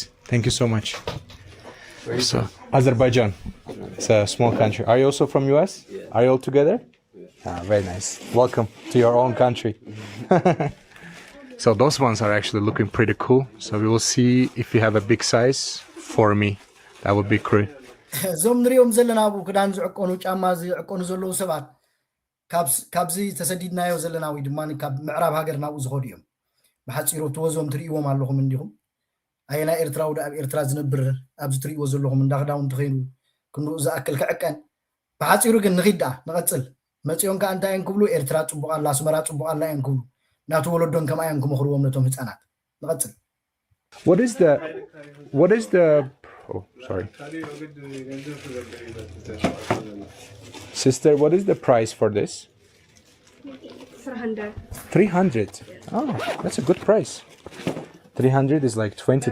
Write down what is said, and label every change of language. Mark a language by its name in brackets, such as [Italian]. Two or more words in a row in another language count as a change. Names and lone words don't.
[English] Thank you so much. So, Azerbaijan. It's a small country. Are you also from US? Yeah. Are you all together? Very nice. Welcome to your own country. So those ones are actually looking pretty cool. So we will see if you have a big size for me. That would be great. [Tigrinya] እዞም ንሪኦም ዘለና ኣብ ክዳን ዝዕቆኑ ጫማ ዝዕቆኑ ዘለዉ ሰባት ካብዚ ተሰዲድናዮ ዘለና ወይ ድማ ካብ ምዕራብ ሃገር ናብኡ ዝኸዱ እዮም ብሓፂሩ ትወዞም ትርእይዎም ኣለኹም እንዲኹም ኣየና ኤርትራዊ ኣብ ኤርትራ ዝነብር ኣብዚ ትርእይዎ ዘለኹም እንዳክዳውንቲ ኮይኑ ክንኡ ዝኣክል ክዕቀን ብሓፂሩ ግን ንኺድ ደኣ ንቐፅል መፂኦም ከዓ እንታይ እየን ክብሉ ኤርትራ ፅቡቕ ኣላ ኣስመራ ፅቡቕ ኣላ እየን ክብሉ ናቱ ወለዶን ከማ እየን ክመኽርዎም ነቶም ህፃናት ንቐፅል [English] What is the oh sorry sister, what is the price for this? 300. 300. Oh, that's a good price. 300 is like $20.